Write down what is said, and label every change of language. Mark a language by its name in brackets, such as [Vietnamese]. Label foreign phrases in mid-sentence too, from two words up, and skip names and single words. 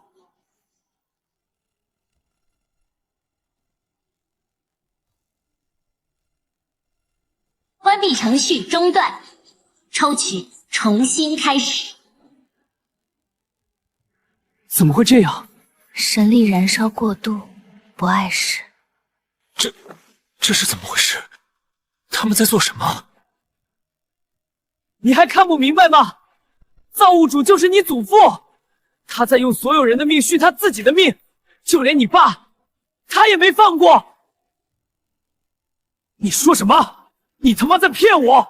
[Chinese] 關閉程序中斷，抽取重新開始。怎麼會這樣？神力燃燒過度，不礙事。這是怎麼回事？他們在做什麼？你還看不明白嗎？造物主就是你祖父，他在用所有人的命續他自己的命，就連你爸，他也没放過。你說什麼？你他媽在騙我！